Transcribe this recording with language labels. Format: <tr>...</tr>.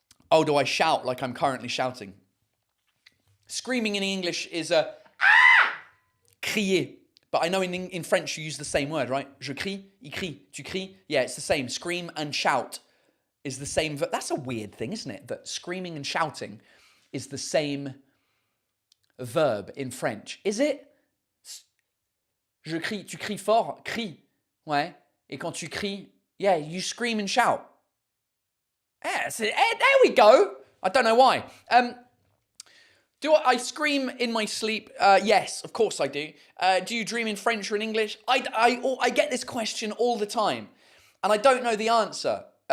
<en>Oh, do I shout like I'm currently shouting? Screaming in English is a crier. But I know in French you use the same word, right?</en> <fr>Je crie, il crie, tu cries.</fr> <en>Yeah, it's the same. Scream and shout is the same. That's a weird thing, isn't it? That screaming and shouting is the same verb in French. Is it?</en> <fr>Je crie, tu cries fort, crie. Ouais. Et quand tu cries,</fr> <en>yeah, you scream and shout. Yeah, there we go. I don't know why. Do I scream in my sleep? Yes, of course I do. Do you dream in French or in English? I get this question all the time, and I don't know the answer.</en>